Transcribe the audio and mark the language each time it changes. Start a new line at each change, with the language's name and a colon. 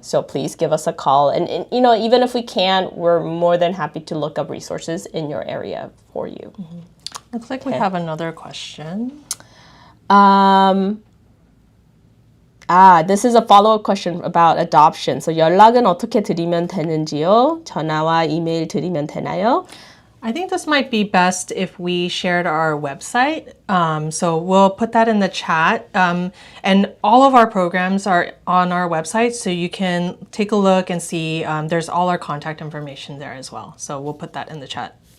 English: So please give us a call. And even if we can't, we're more than happy to look up resources in your area for you. Looks like we have another question. This is a follow-up question about adoption.
Korean: So 연락은 어떻게 드리면 되는지요? 전화와 이메일 드리면 되나요?
English: I think this might be best if we shared our website. So we'll put that in the chat. And all of our programs are on our website, so you can take a look and see. There's all our contact information there as well. So we'll put that in the chat.